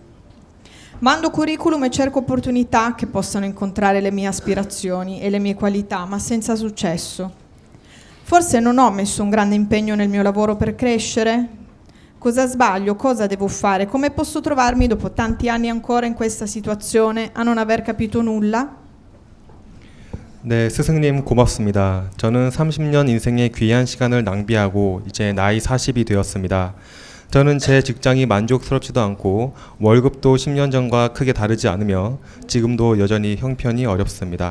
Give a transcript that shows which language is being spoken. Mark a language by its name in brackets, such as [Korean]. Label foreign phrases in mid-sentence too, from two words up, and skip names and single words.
[Italian] Mando curriculum e cerco opportunità che possano incontrare le mie aspirazioni e le mie qualità, ma senza successo. Forse non ho messo un grande impegno nel mio lavoro per crescere? Cosa sbaglio? Cosa devo fare? Come posso trovarmi dopo tanti anni ancora in questa situazione a non aver capito nulla? [Korean] 네, 스승님 고맙습니다. 저는 30년 인생의 귀한 시간을 낭비하고 이제 나이 40이 되었습니다. 저는 제 직장이 만족스럽지도 않고 월급도 10년 전과 크게 다르지 않으며 지금도 여전히 형편이 어렵습니다.